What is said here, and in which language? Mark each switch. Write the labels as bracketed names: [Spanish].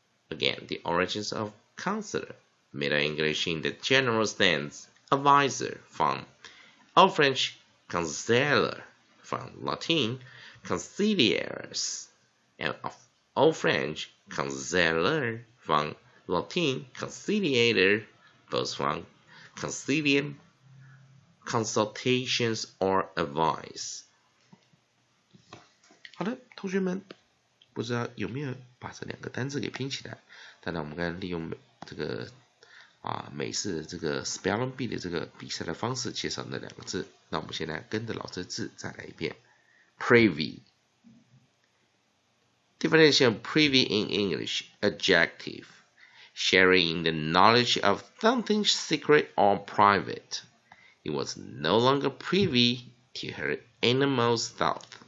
[English] Again, the origins of counselor. Middle English in the general sense, advisor, from Old French, conseiller, from Latin, conciliaris, and Old French, conseiller, from Latin, conciliator, both from concilium, consultations, or advice. [Chinese] 好的，同学们，不知道有没有把这两个单字给拼起来？当然，我们刚才利用这个美式的这个 spelling bee 的这个比赛的方式介绍那两个字。那我们现在跟着老师的字再来一遍。 [English] Privy. Definition of privy in English: adjective, sharing in the knowledge of something secret or private. He was no longer privy to her innermost thought.